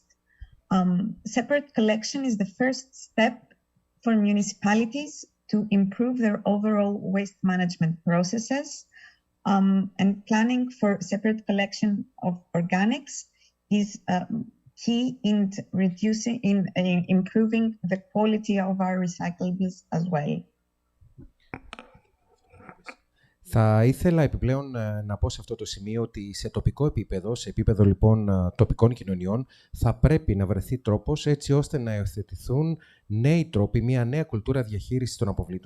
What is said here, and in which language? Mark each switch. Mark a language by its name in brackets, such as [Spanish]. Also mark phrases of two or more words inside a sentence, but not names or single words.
[English] Separate collection is the first step for municipalities to improve their overall waste management processes, and planning for separate collection of organics is key in improving the quality of our recyclables as well. [Greek] Θα ήθελα επιπλέον να πω σε αυτό το σημείο ότι σε τοπικό επίπεδο, σε επίπεδο λοιπόν τοπικών κοινωνιών, θα πρέπει να βρεθεί τρόπος έτσι ώστε να υιοθετηθούν νέοι τρόποι, μια νέα κουλτούρα διαχείρισης των αποβλήτων.